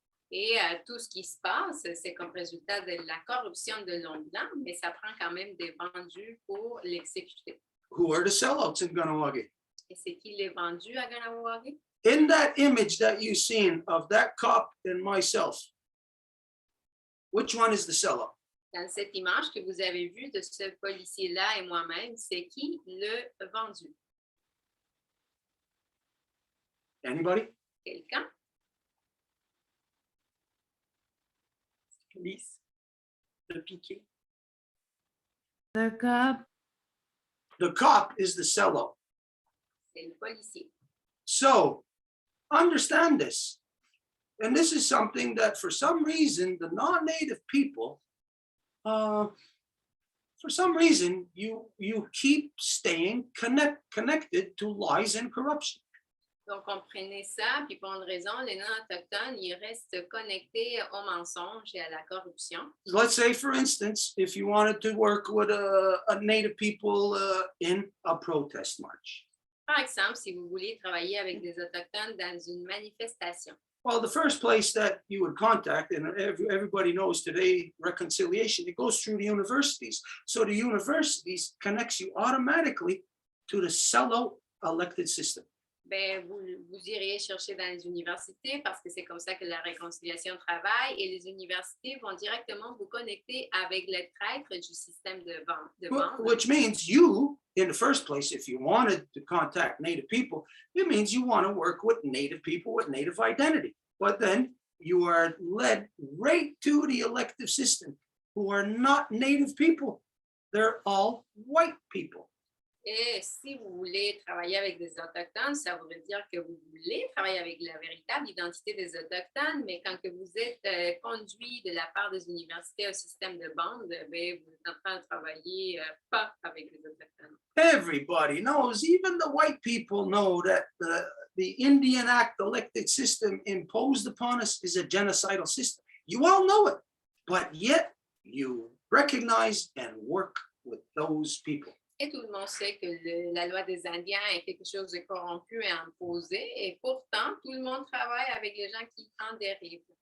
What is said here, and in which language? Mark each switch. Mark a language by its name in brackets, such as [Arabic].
[French] Et tout ce qui se passe, c'est comme résultat de la corruption de l'homme blanc, mais ça prend quand même des vendus pour l'exécuter. [English] Who are the sellouts in Ganawagi? [French] Et c'est qui les vendus à Ganawagi? [English] In that image that you've seen of that cop and myself, which one is the sellout? [French] Dans cette image que vous avez vue de ce policier-là et moi-même, c'est qui le vendu? [English] Anybody? [French] Quelqu'un? Police. Le piqué. [English] The cop. The cop is the sellout. [French] C'est le policier. [English] So understand this. And this is something that for some reason, the non-native people, for some reason, you keep staying connected to lies and corruption. [French] Donc, comprenez ça, puis pour une raison, les non-autochtones, ils restent connectés aux mensonges et à la corruption. [English] Let's say, for instance, if you wanted to work with a native people in a protest march. [French] Par exemple, si vous voulez travailler avec des autochtones dans une manifestation. [English] Well, the first place that you would contact, and everybody knows today, reconciliation, it goes through the universities. So the universities connects you automatically to the sellout elected system. [French] Ben, vous iriez chercher dans les universités parce que c'est comme ça que la réconciliation travaille et les universités vont directement vous connecter avec le traître du système de vente. [English] Which means you, in the first place, if you wanted to contact Native people, it means you want to work with Native people with Native identity. But then you are led right to the elective system who are not Native people. They're all white people. [French] Et si vous voulez travailler avec des Autochtones, ça voudrait dire que vous voulez travailler avec la véritable identité des Autochtones, mais quand que vous êtes conduit de la part des universités au système de bande, ben, vous êtes en train de travailler pas avec les Autochtones. [English] Everybody knows, even the white people know that the Indian Act elected system imposed upon us is a genocidal system. You all know it, but yet you recognize and work with those people. [French] Et tout le monde sait que la loi des Indiens est quelque chose de corrompu et imposé, et pourtant, tout le monde travaille avec les gens qui en dérivent.